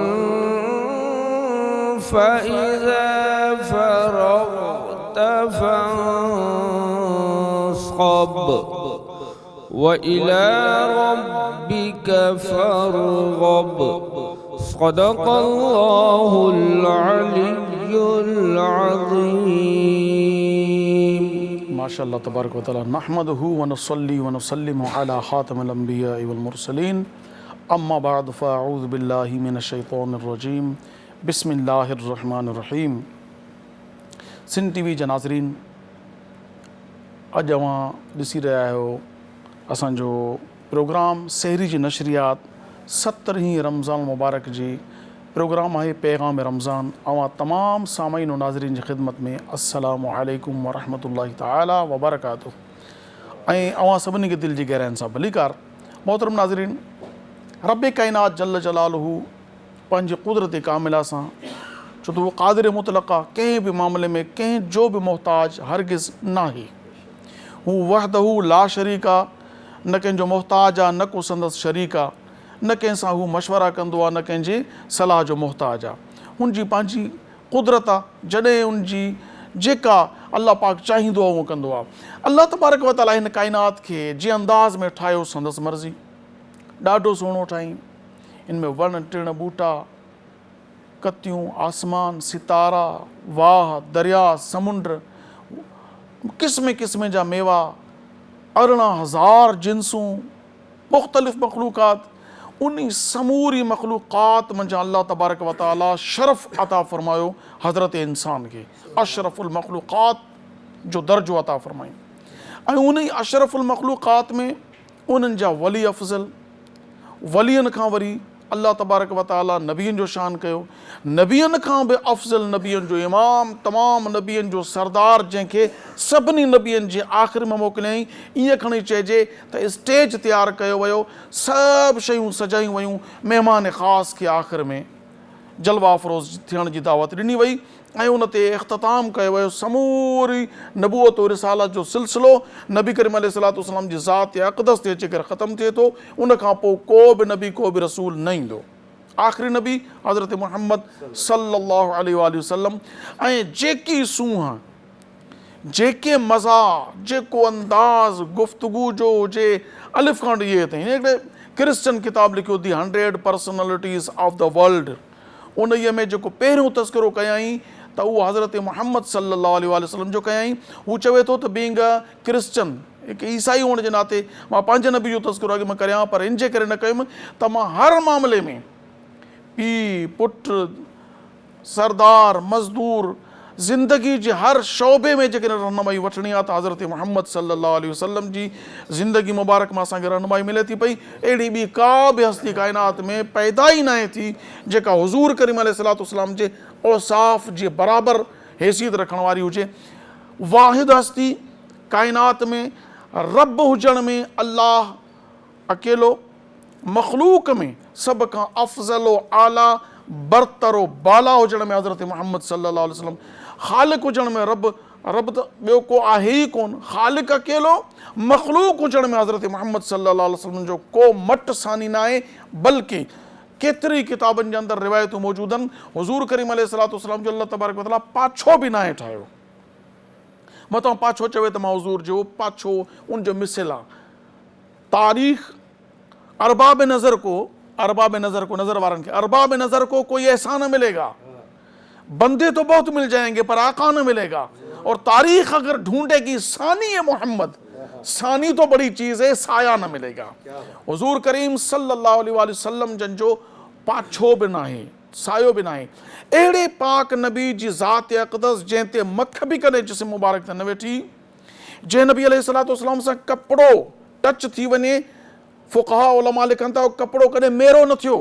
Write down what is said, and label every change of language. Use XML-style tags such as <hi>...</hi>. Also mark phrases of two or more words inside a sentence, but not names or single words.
<ar>فإذا فرغت فانصب وإلى ربك فارغب۔ صدق اللہ العلی العظیم۔ ماشاء اللہ تبارک و تعالی، نحمدہ ونصلی ونسلم علی خاتم الانبیاء والمرسلین، اما بعد فاعوذ باللہ من الشیطان الرجیم، بسم اللہ الرحمن الرحیم۔</ar> <sd>سندھ ٹی وی جا ناظرین، اج اوہاں ॾिसी रहिया आहियो असांजो प्रोग्राम सहरी जी नशरियात 17वीं रमज़ान मुबारक जी प्रोग्राम आहे पैगाम रमज़ान। अवां तमाम सामीन और नाज़रीन जी ख़िदमत में</sd> <ar>السلام عليكم ورحمة الله تعالى وبركاته.</ar> <sd>ऐं अवां सभिनी खे दिलि जी गहराइनि सां भलीकार। मोहतरम नाज़रीन, रब काइनात</sd> <ar>جل جلاله</ar> <sd>पंहिंजी कुदरत कामिला सां, छो त उहो क़ादिर मुतलक़ आहे, कंहिं बि मामले में कंहिं जो बि मोहताज हरगिज़ नाहे। हू</sd> <ar>وحده لا شريك</ar> <sd>आहे, न कंहिंजो मोहताज आहे, न को संदसि शरीक आहे, न कंहिं सां हू मशवरा कंदो आहे, न कंहिंजे सलाह जो मोहताज आहे। हुनजी पंहिंजी कुदरत आहे, जॾहिं हुनजी जेका अल्लाह पाक चाहींदो आहे उहो कंदो आहे। अल्लाह</sd> <ar>تبارك وتعالى</ar> <sd>हिन काइनात खे जंहिं अंदाज़ में ठाहियो संदसि मर्ज़ी, ॾाढो सुहिणो ठाहीं। इन में वण टिण ॿूटा, कतियूं, आसमान, सितारा, वाह, दरिया, समुंड, क़िस्म क़िस्म जा मेवा, 18,000 जिन्सूं, मुख़्तलिफ़ मख़लूक़ात। उन समूरी मख़लूक़ात मंझां अल्लाह</sd> <ar>تبارك وتعالى</ar> <sd>शरफ़ अता फ़रमायो हज़रत इंसान खे, अशरफ़ुल मख़लूक़ात जो दर्जो अता फ़रमाईं। ऐं उन अशरफ़ुल मख़लूक़ात में उन्हनि जा वली अफ़ज़ल, वलियनि खां वरी अल्लाह</sd> <ar>تبارك وتعالى</ar> <sd>नबियनि जो शान कयो। नबियनि खां बि अफ़ज़ल, नबियनि जो इमाम, तमाम नबियनि जो सरदार, जंहिंखे सभिनी नबियनि जे आख़िर में मोकिलियईं। ईअं खणी चइजे त स्टेज तयारु कयो वियो, सभु शयूं सजायूं वियूं, महिमान ख़ासि खे आख़िर में जलवा अफ़रोज़ थियण जी दावत ॾिनी वई ऐं उन ते इख़्तिताम कयो वियो समूरी नबूअत और रिसालत जो सिलसिलो नबी करीम अलैहिस्सलाम जी ज़ात अक़दस ते अची करे ख़तमु थिए थो। उन खां पोइ को बि नबी, को बि रसूल न ईंदो। आख़िरी नबी हज़रत मुहम्मद</sd> <ar>صلى الله عليه وسلم.</ar> <sd>ऐं जेकी सूंहं, जेके मज़ा, जेको अंदाज़ गुफ़्तगू जो हुजे, अलिफ़ खां इहे ताईं। हिकिड़े क्रिश्चन किताब लिखियो दी 100 पर्सनैलिटीज़ ऑफ द वर्ल्ड। उन में जेको पहिरियों तस्करो कयाईं त उहो हज़रत मुहम्मद</sd> <ar>صلى الله عليه وسلم</ar> <sd>जो कयाईं। हू चवे थो त</sd> <en>being a Christian,</en> <sd>हिकु ईसाई हुअण जे नाते मां पंहिंजे नबी जो तस्करो अॻु में करियां, पर इन जे करे न कयुमि त मां हर मामले में पीउ, पुटु, सरदार, मज़दूर, ज़िंदगी जे हर शोबे में जेकॾहिं रहनुमाई वठणी आहे त हज़रत मुहम्मद</sd> <ar>صلى الله عليه وسلم</ar> <sd>जी ज़िंदगी मुबारक में असांखे रहनुमाई मिले थी पई। अहिड़ी ॿी का बि हस्ती काइनात में पैदा ई नाहे थी जेका हुज़ूर करीम अलैहिस्सलाम जे औसाफ़ जे बराबरि हैसियत रखण वारी हुजे। वाहिद हस्ती काइनात में, रब हुजण में अल्लाह अकेलो, मख़लूक में सभ खां अफ़ज़ल आला</sd> <fa>برتر و بالا</fa> <sd>हुजण में हज़रत मोहम्मद</sd> <ar>صلى الله عليه وسلم,</ar> <sd>ख़ालिक हुजण में रब त ॿियो को आहे ई कोन, ख़ालिक अकेलो, मख़लूक हुजण में हज़रत मोहम्मद</sd> <ar>صلى الله عليه وسلم</ar> <sd>जो को मट सानी न आहे, बल्कि केतिरी किताबनि जे अंदरि रिवायतूं मौजूदु आहिनि हुज़ूर करीम</sd> <ar>عليه الصلاة والسلام</ar> <sd>जो अल्लाह</sd> <ar>تبارك وتعالى</ar> <sd>पाछो बि न आहे ठाहियो। मतां पाछो चवे त मां हुज़ूर जो पाछो उन जो मिसल आहे।</sd> <ur>تاریخ ارباب نظر کو</ur> <sd>नज़र वारनि खे</sd> <ur>ارباب نظر کو کوئی ایسا نہ ملے گا، بندے تو بہت مل جائیں گے پر آقا نہ ملے گا. اور تاریخ اگر ڈھونڈے گی ثانی ہے محمد، ثانی تو بڑی چیز ہے، سایہ نہ ملے گا.</ur> <sd>हुज़ूर करीम</sd> <ar>صلى الله عليه وسلم</ar> <sd>जन जो पाछो बि न आहे, सायो बि न आहे। अहिड़े पाक नबी जी ज़ात अक़दस जंहिं ते मख बि कॾहिं जिस्म मुबारक ते न वेठी, जंहिं नबी</sd> <ar>عليه الصلاة والسلام</ar> <sd>सां कपिड़ो टच थी वञे, फ़ुक़हा उलमा लिखनि था कपिड़ो कॾहिं मेरो न थियो।</sd>